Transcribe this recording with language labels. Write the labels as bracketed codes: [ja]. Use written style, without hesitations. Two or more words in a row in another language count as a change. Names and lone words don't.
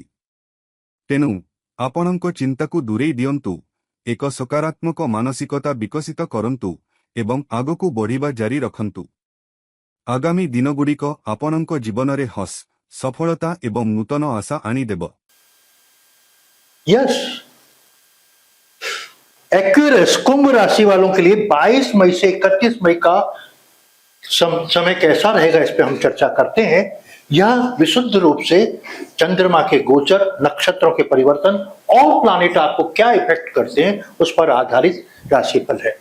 [or] ତେଣୁ ଆପଣଙ୍କ ଚିନ୍ତାକୁ ଦୂରେଇ ଦିଅନ୍ତୁ, ଏକ ସକାରାତ୍ମକ ମାନସିକତା ବିକଶିତ କରନ୍ତୁ ଏବଂ ଆଗକୁ ବଢ଼ିବା ଜାରି ରଖନ୍ତୁ। ଆଗାମୀ ଦିନଗୁଡ଼ିକ ଆପଣଙ୍କ ଜୀବନରେ ସଫଳତା ଏବଂ ନୂତନ ଆଶା ଆଣିଦେବ। [hi] यस, एक्वेरियस कुंभ राशि वालों के लिए 22 मई से 31 मई का समय कैसा रहेगा, इस पे हम चर्चा करते हैं। यह विशुद्ध रूप से चंद्रमा के गोचर, नक्षत्रों के परिवर्तन और प्लानिट आपको क्या इफेक्ट करते हैं उस पर आधारित राशिफल है।